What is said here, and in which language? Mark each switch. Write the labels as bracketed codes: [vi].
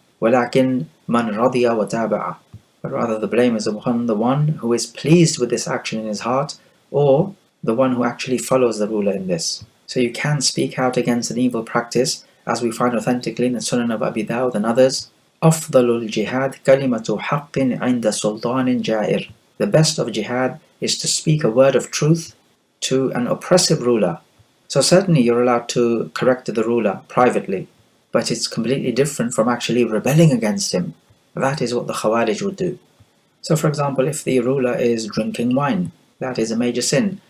[ar] وَلَكِنْ مَنْ رَضِيَ وَتَابَعَ. [en] But rather the blame is upon the one who is pleased with this action in his heart, or the one who actually follows the ruler in this. So you can speak out against an evil practice, as we find authentically in the Sunan of Abi Dawud and others. [ar] أفضل الجهاد كلمة حق عند سلطان جائر. [en] The best of jihad is to speak a word of truth to an oppressive ruler. So certainly you're allowed to correct the ruler privately, but it's completely different from actually rebelling against him. That is what the Khawarij would do. So for example, if the ruler is drinking wine, that is a major sin.